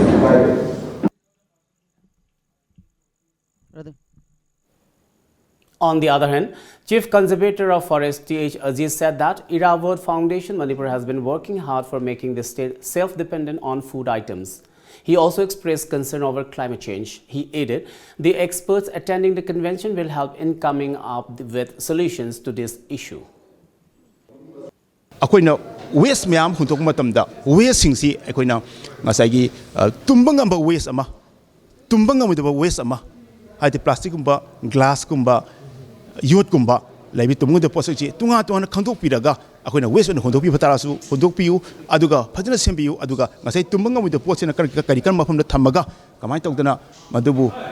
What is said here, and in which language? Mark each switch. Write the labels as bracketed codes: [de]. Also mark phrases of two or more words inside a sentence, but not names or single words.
[en] On the other hand, Chief Conservator of Forest T.H. Aziz said that Irabot Foundation Manipur has been working hard for making the state self-dependent on food items. He also expressed concern over climate change. He added, the experts attending the convention will help in coming up with solutions to this issue. [mni] Akoina waste mayam huntok matamda waste singsi akoina ngasagi tumbangamba waste ama tumbangamba waste ama hadi plastic kumba glass kumba youth kumba ꯂꯩꯕꯤ ꯇꯨꯡꯗ ꯄꯣꯠꯁꯛꯁꯤ ꯇꯣꯉꯥꯟ ꯈꯪꯗꯣꯛꯄꯤꯔꯒ ꯑꯩꯈꯣꯏꯅ ꯋꯦꯁ ꯑꯣꯏꯅ ꯍꯨꯟꯗꯣꯛꯄꯤꯕ ꯇꯥꯔꯁꯨ ꯍꯨꯟꯗꯣꯛꯄꯤꯌꯨ ꯑꯗꯨꯒ ꯐꯖꯅ ꯁꯦꯝꯕꯤꯌꯨ ꯑꯗꯨꯒ ꯉꯁꯥꯏ ꯇꯨꯝꯕ ꯉꯝꯃꯣꯏꯗꯕ ꯄꯣꯠꯁꯤꯅ ꯀꯔꯤ ꯀꯔꯝꯕ ꯃꯐꯝꯗ ꯊꯝꯃꯒ ꯀꯃꯥꯏꯅ ꯇꯧꯗꯅ ꯃꯗꯨꯕꯨ